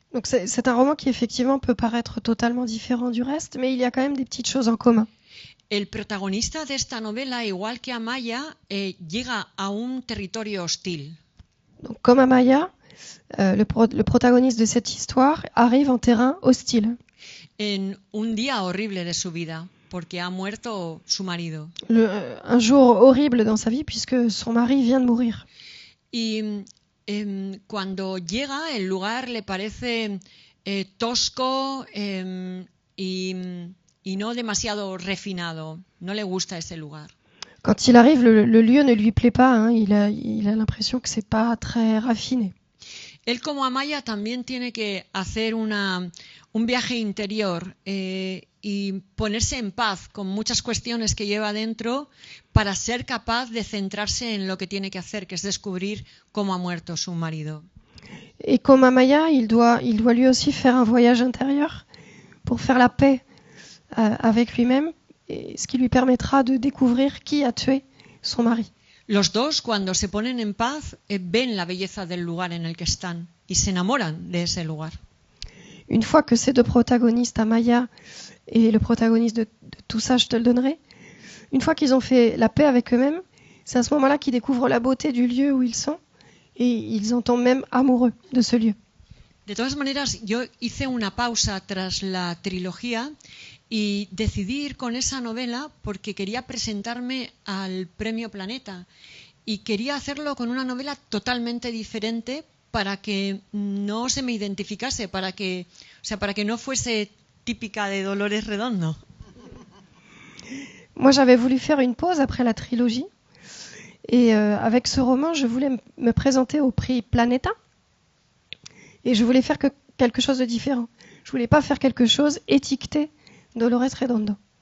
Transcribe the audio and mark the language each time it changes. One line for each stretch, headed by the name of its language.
French: Donc c'est un roman qui effectivement peut paraître totalement différent du reste, mais il y a quand même des petites choses en commun.
Spanish: El protagonista de esta novela, igual que Amaya, llega a un territorio hostil.
French: Donc comme Amaya, le protagoniste de cette histoire arrive en terrain hostile.
Spanish: En un día horrible de su vida, porque ha muerto su marido.
French: Un jour horrible dans sa vie puisque son mari vient de mourir.
Spanish: Y cuando llega, el lugar le parece tosco y no demasiado refinado. No le gusta ese lugar.
French: Quand il arrive, le lieu ne lui plaît pas. Hein, il a l'impression que c'est pas très raffiné.
Spanish: Él, como Amaya, también tiene que hacer un viaje interior y ponerse en paz con muchas cuestiones que lleva dentro para ser capaz de centrarse en lo que tiene que hacer, que es descubrir cómo ha muerto su marido.
French: Et comme Amaya, il doit lui aussi faire un voyage intérieur pour faire la paix avec lui-même, et ce qui lui permettra de découvrir qui a tué son mari.
Spanish: Los dos, cuando se ponen en paz, ven la belleza del lugar en el que están y se enamoran de ese lugar.
French: Une fois que ces deux protagonistes, Amaya et le protagoniste de tout ça, je te le donnerai, une fois qu'ils ont fait la paix avec eux-mêmes, c'est à ce moment-là qu'ils découvrent la beauté du lieu où ils sont et ils en tombent même amoureux de ce lieu.
Spanish: De todas maneras, yo hice una pausa tras la trilogía y decidí ir con esa novela porque quería presentarme al Premio Planeta y quería hacerlo con una novela totalmente diferente para que no se me identificase, para que no fuese típica de Dolores Redondo.
French: Moi, j'avais voulu faire une pause après la trilogie et avec ce roman, je voulais me présenter au prix Planeta et je voulais faire quelque chose de différent. Je voulais pas faire quelque chose étiqueté Dolores Redondo.